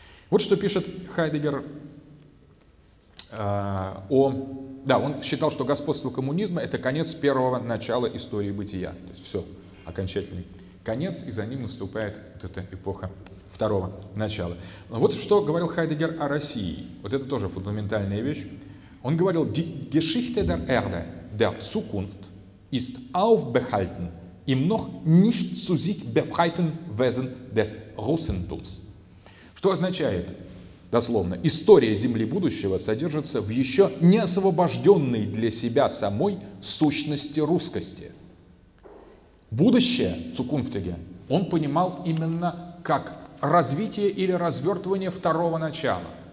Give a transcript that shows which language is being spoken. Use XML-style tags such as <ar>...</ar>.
<ru>Вот что пишет Хайдеггер о... Да, он считал, что господство коммунизма – это конец первого начала истории бытия. То есть все, окончательный конец, и за ним наступает вот эта эпоха второго начала. Вот что говорил Хайдеггер о России. Вот это тоже фундаментальная вещь. Он говорил,</ru> <de>die Geschichte der Erde, der Zukunft, ist aufbehalten im noch nicht zu sich befreiten Wesen des Russentums.</de> <ru>Что означает, дословно, история Земли будущего содержится в еще не освобожденной для себя самой сущности русскости. Будущее, Zukunftige, он понимал именно как развитие или развертывание второго начала.</ru>